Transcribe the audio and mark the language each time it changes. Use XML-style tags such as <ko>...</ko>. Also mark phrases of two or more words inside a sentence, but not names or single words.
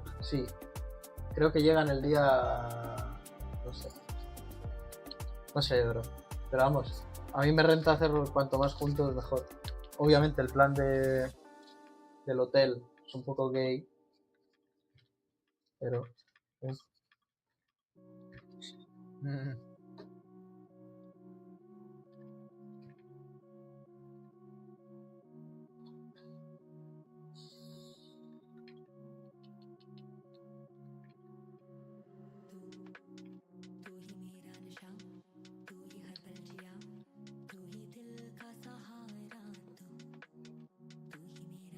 <es>Sí. Creo que llegan el día. No sé. No sé, bro. Pero vamos. A mí me renta hacerlo cuanto más juntos mejor. Obviamente el plan del hotel es un poco gay. Pero. Mm.</es> <hi>तू ही मेरा नशा तू ही हर पल जिया तू ही दिल का सहारा तू ही मेरा</hi>